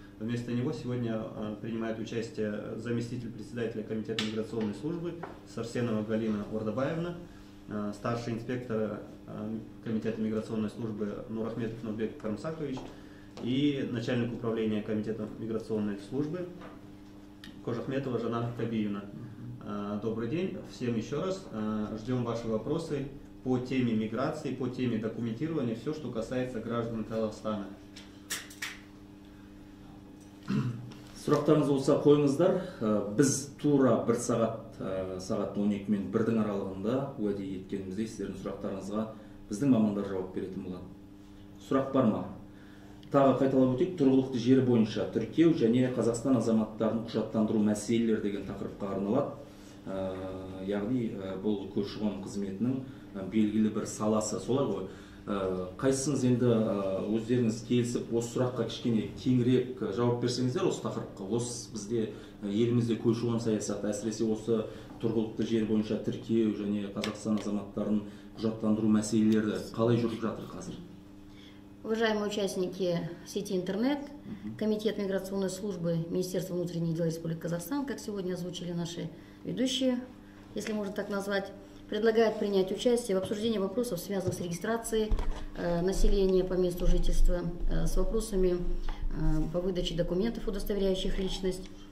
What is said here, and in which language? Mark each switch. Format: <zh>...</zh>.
<ru>Вместо него сегодня принимает участие заместитель председателя комитета миграционной службы Сарсенова Галина Ордабаевна, старший инспектор комитета миграционной службы Нурахметов Нурбек Карымсакович и начальник управления комитета миграционной службы Кожахметова Жанар Кабиевна. Добрый день всем еще раз. Ждем ваши вопросы по теме миграции, по теме документирования, все, что касается граждан Казахстана.</ru> <kk>Сұрақтарыңыз болса қойыңыздар. Біз тура бір сағат 12 мен 1-дің аралығында уәде еткеніміздей сіздердің сұрақтарыңызға біздің мамандар жауап беретін болады. Сұрақ бар ма? Тағы қайталап өтейік, тұрғылықты жері бойынша тіркеу және Қазақстан азаматтарын құжаттандыру мәселелері деген тақырыпқа арналады. Яғни бұл көші-қон қызметінің белгілі бір саласы, солай ғой. Қайсыңыз енді өздеріңіз келісіп осы сұраққа кішкене кеңірек жауап берсеңіздер осы тақырыпқа? Осы бізде елімізде көші-қон саясаты, әсіресе осы тұрғылықты жер бойынша тіркеу және Қазақстан азаматтарын құжаттандыру мәселелері қалай жүріп жатыр қазір?</kk> <ru>Уважаемые участники сети интернет, Комитет миграционной службы Министерства внутренних дел Республики Казахстан, как сегодня озвучили наши ведущие, если можно так назвать, предлагает принять участие в обсуждении вопросов, связанных с регистрацией населения по месту жительства, с вопросами по выдаче документов, удостоверяющих личность.</ru>